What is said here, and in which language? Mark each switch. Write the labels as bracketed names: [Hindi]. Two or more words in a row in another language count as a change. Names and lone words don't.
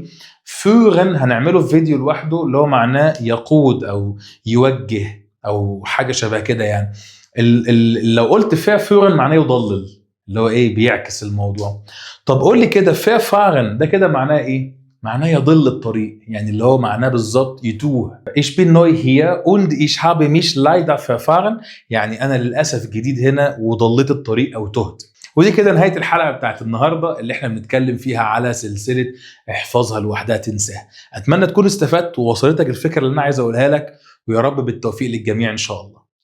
[Arabic] فورن هنعمله في فيديو لوحده، اللي هو معناه يقود أو يوجه أو حاجة شبه كده. يعني لو قلت فعل فورن معناه يضلل، اللي هو إيه، بيعكس الموضوع. طب قول لي كده فعل فارن ده كده معناه إيه؟ معناه يضل الطريق، يعني اللي هو معناه بالظبط يتوه. [German] Ich bin neu hier und ich habe mich leider verfahren، [Arabic] يعني أنا للأسف جديد هنا وضليت الطريق أو تهت. ودي كده نهاية الحلقة بتاعت النهاردة اللي احنا بنتكلم فيها على سلسلة احفظها لوحدها تنساها. أتمنى تكون استفدت ووصلتك الفكرة اللي أنا عايز أقولها لك، ويا رب بالتوفيق للجميع إن شاء الله.